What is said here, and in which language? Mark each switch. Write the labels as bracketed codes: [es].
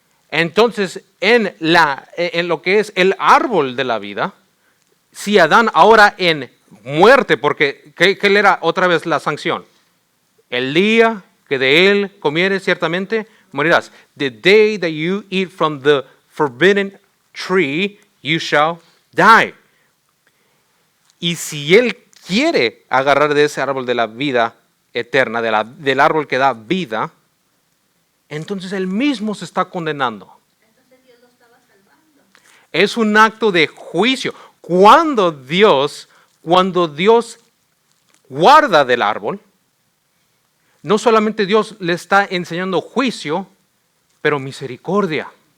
[es] Entonces, en lo que es el árbol de la vida, si Adán ahora en muerte, porque ¿qué era otra vez la sanción? El día que de él comieres ciertamente morirás. [en] The day that you eat from the forbidden tree, you shall die. [es] Y si él quiere agarrar de ese árbol de la vida eterna, del árbol que da vida, entonces él mismo se está condenando. Entonces Dios lo estaba salvando. Es un acto de juicio. Cuando Dios guarda del árbol, no solamente Dios le está enseñando juicio, pero misericordia.